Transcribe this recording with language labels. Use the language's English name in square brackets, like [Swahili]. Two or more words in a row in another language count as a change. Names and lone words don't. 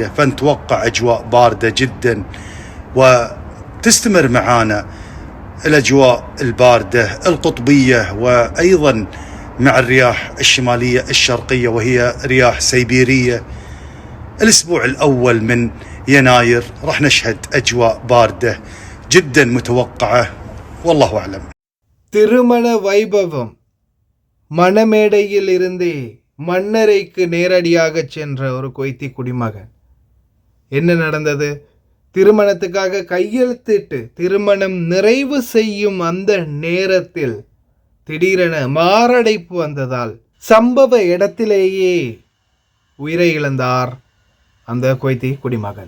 [Arabic] فنتوقع أجواء باردة جدا، وتستمر معانا الأجواء الباردة القطبية، وأيضا مع الرياح الشمالية الشرقية وهي رياح سيبيرية. الأسبوع الأول من يناير راح نشهد أجواء باردة جدا متوقعة، والله أعلم. [Tamil] திருமண வைபவம் மணமேடையில் இருந்தே மன்னரைக்கு நேரடியாக சென்ற ஒரு குவைத்தி குடிமகன். என்ன நடந்தது? திருமணத்துக்காக கையெழுத்திட்டு திருமணம் நிறைவு செய்யும் அந்த நேரத்தில் திடீரென மாரடைப்பு வந்ததால் சம்பவ இடத்திலேயே உயிரை இழந்தார் அந்த குவைத்தி குடிமகன்.